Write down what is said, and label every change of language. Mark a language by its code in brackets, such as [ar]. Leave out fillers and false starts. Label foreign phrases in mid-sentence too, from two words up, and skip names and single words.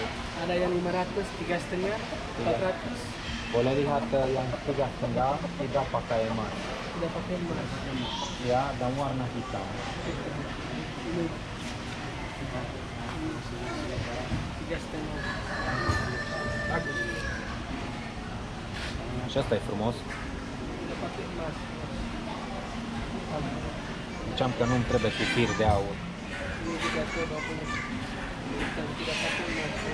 [id] ada yang 500, 3,5, 400. Boleh lihat yang 3,5 tidak pakai emas. Tidak pakai emas. Ya, dan warna hitam. Ini 3,5. Bagus. [ro] Și asta e frumos. [id] Tidak pakai emas. [ro] Ziceam că nu-mi trebuie cu fir de aur. [id] Ini juga todo punya. Tidak pakai emas.